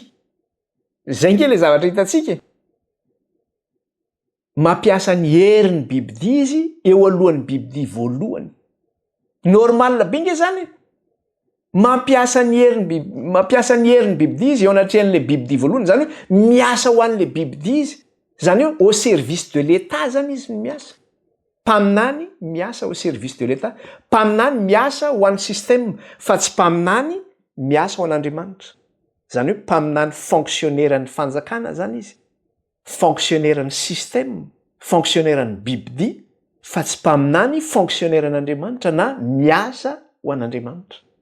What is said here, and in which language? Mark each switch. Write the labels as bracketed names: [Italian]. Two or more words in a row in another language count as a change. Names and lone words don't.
[Malagasy] Zay nge le zavatra hitantsika. Mampiasa ny herin'ny bibidia izy eo alohan'ny bibidia voalohany. Normal be nge zany. Mampiasa ny herin'ny bibidia izy eo anatrehan'ilay bibidia voalohany. Zany hoe miasa ho an'ilay bibidia izy. Zany hoe [French] au service de l'État [Malagasy] zany izy no miasa. Mpaminany miasa [French] au service de l'État. [Malagasy] Mpaminany miasa ho an'ny système fa tsy mpaminany miasa ho an'Andriamanitra. Zany hoe mpaminany fonctionnaire-ny fanjakana zany izy. Fonctionnaire-ny système, fonctionnaire-ny bibidia fa tsy mpaminany fonctionnaire-n'Andriamanitra na miasa ho an'Andriamanitra.